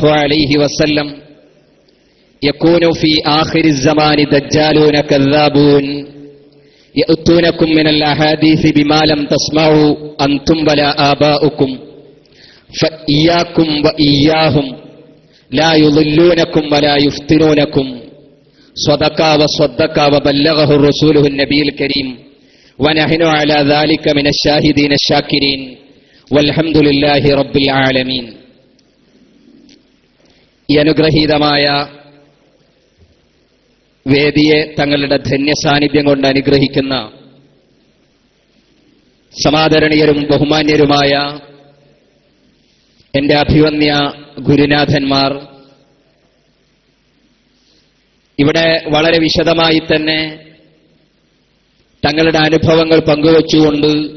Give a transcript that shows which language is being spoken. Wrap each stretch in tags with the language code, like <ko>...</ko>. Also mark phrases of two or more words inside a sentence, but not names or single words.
<ar>عليه وسلم يكون في آخر الزمان دجالون كذابون يأتونكم من الأحاديث بما لم تسمعوا أنتم ولا آباؤكم فإياكم وإياهم لا يضلونكم ولا يفتنونكم صدق وصدق وبلغه رسوله النبي الكريم ونحن على ذلك من الشاهدين الشاكرين والحمد لله رب العالمين.</ar> <ml>ഈ അനുഗ്രഹീതമായ വേദിയെ തങ്ങളുടെ ധന്യ സാന്നിധ്യം കൊണ്ട് അനുഗ്രഹിക്കുന്ന സമാദരണീയരും ബഹുമാന്യരുമായ എന്റെ അഭിവന്യ ഗുരുനാഥന്മാർ, ഇവിടെ വളരെ വിശദമായി തന്നെ തങ്ങളുടെ അനുഭവങ്ങൾ പങ്കുവച്ചുകൊണ്ട്</ml>